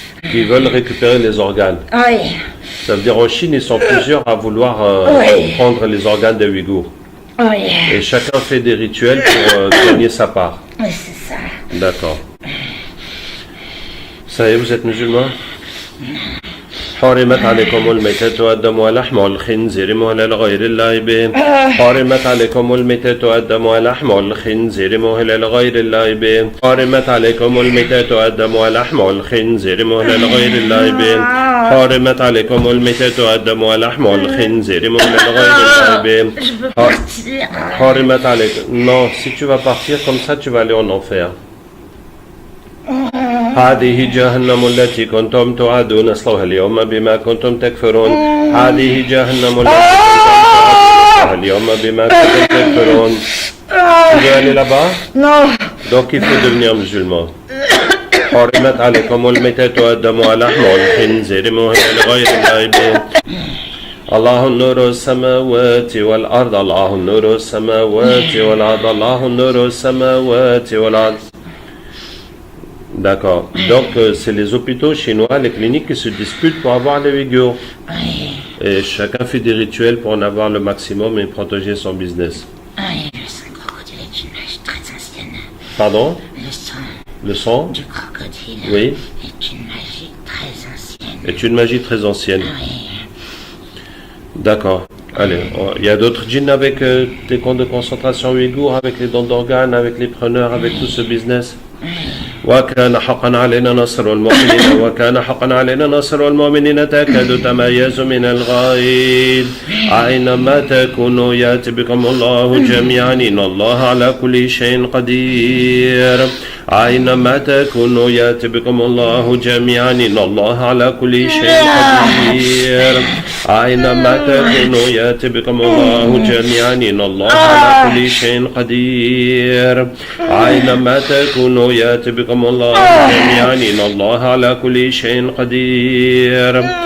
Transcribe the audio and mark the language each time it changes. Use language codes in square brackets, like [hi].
[fr] Qui veulent récupérer les organes. Oui. Ça veut dire en Chine, ils sont plusieurs à vouloir prendre les organes des Ouïghours. Oui. Et chacun fait des rituels pour gagner sa part. Oui, c'est ça. D'accord. Ça y est, vous êtes musulman? [ar] حرمت عليكم الميتة والدم ولحم الخنزير مهلا لغير الله به حرمت عليكم الميتة والدم ولحم الخنزير مهلا لغير الله به حرمت عليكم الميتة والدم ولحم الخنزير مهلا لغير الله به حرمت عليكم الميتة والدم ولحم الخنزير مهلا لغير الله به حرمت عليكم. [fr] Non, si tu vas partir comme ça, tu vas aller en enfer. [ar] هذه جهنم التي كنتم توعدون اصلوها اليوم بما كنتم تكفرون هذه جهنم التي كنتم توعدون اليوم بما كنتم تكفرون. [fr] Tu veux aller là-bas? Non. Donc il faut devenir musulman. [ar] حرمت عليكم الميتة والدم ولحم الخنزير مهلا لغير الله به الله نور السماوات والأرض الله نور السماوات والأرض الله نور السماوات والأرض. [fr] D'accord. Donc, c'est les hôpitaux chinois, les cliniques qui se disputent pour avoir les Ouïghours. Oui. Et chacun fait des rituels pour en avoir le maximum et protéger son business. Oui, le sang de crocodile est une image très ancienne. Pardon? Le sang Le sang du crocodile oui. Est une magie très ancienne. Est une magie très ancienne. Oui. D'accord. Allez, il y a d'autres djinns avec des camps de concentration ouïghours, avec les dons d'organes, avec les preneurs, avec tout ce business. [ar] وكان حقا علينا نصر المؤمنين وكان حقا علينا نصر المؤمنين تكاد تميز من الغيظ أينما تكونوا يأتي بكم الله جميعا إن الله على كل شيء قدير أينما تكونوا يأتي بكم الله جميعا إن الله على كل شيء قدير أينما تكونوا يأتي بكم الله جميعا إن الله على كل شيء قدير أينما تكونوا يأتي بكم الله جميعا إن الله على كل شيء قدير